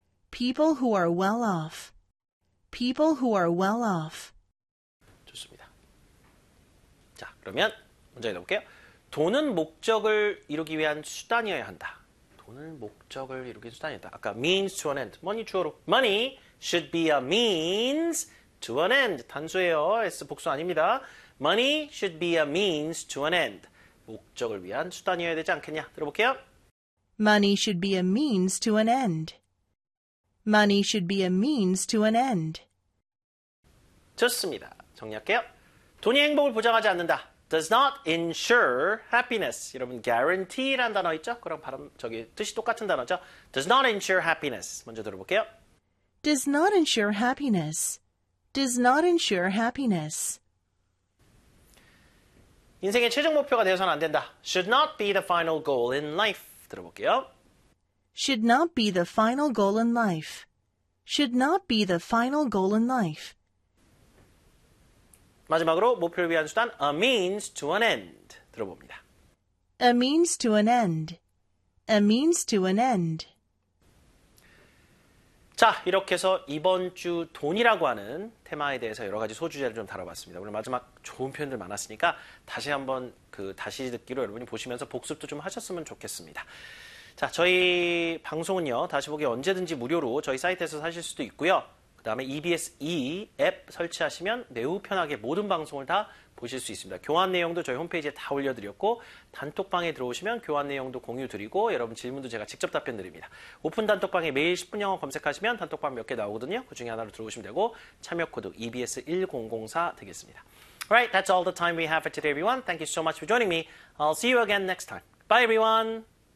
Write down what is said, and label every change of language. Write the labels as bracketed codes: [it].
[en] people who are well off people who are well off [ko] 좋습니다. 자 그러면 먼저 읽어볼게요. 돈은 목적을 이루기 위한 수단이어야 한다. 돈을 목적을 이루기 수단이다. 아까 [en] means to an end. [ko] money 주어로. [en] money should be a means to an end. [ko] 단수예요. s 복수 아닙니다. [en] money should be a means to an end. [ko] 목적을 위한 수단이어야 되지 않겠냐? 들어볼게요. [en] money should be a means to an end. money should be a means to an end. [ko] 좋습니다. 정리할게요. 돈이 행복을 보장하지 않는다. [en] Does not ensure happiness. [ko] 여러분, guarantee란 단어 있죠? 그럼 발음, 저기, 뜻이 똑같은 단어죠? [en] Does not ensure happiness. [ko] 먼저 들어볼게요. [en] Does not ensure happiness. Does not ensure happiness. [ko] 인생의 최종 목표가 되어서는 안 된다. [en] Should not be the final goal in life. [ko] 들어볼게요. [en] Should not be the final goal in life. Should not be the final goal in life. [ko] 마지막으로 목표를 위한 수단 [en] a means to an end [ko] 들어봅니다. [en] a means to an end a means to an end [ko] 자, 이렇게 해서 이번 주 돈이라고 하는 테마에 대해서 여러 가지 소주제를 좀 다뤄봤습니다. 오늘 마지막 좋은 표현들 많았으니까 다시 한번 그 다시 듣기로 여러분이 보시면서 복습도 좀 하셨으면 좋겠습니다. 자, 저희 방송은요. 다시 보기 언제든지 무료로 저희 사이트에서 사실 수도 있고요. 그 다음에 EBS E 앱 설치하시면 매우 편하게 모든 방송을 다 보실 수 있습니다. 교환 내용도 저희 홈페이지에 다 올려드렸고 단톡방에 들어오시면 교환 내용도 공유 드리고 여러분 질문도 제가 직접 답변 드립니다. 오픈 단톡방에 매일 10분 영어 검색하시면 단톡방 몇 개 나오거든요. 그 중에 하나로 들어오시면 되고 참여 코드 EBS1004 되겠습니다. [en] Alright, that's all the time we have for today, everyone. Thank you so much for joining me. I'll see you again next time. Bye, everyone.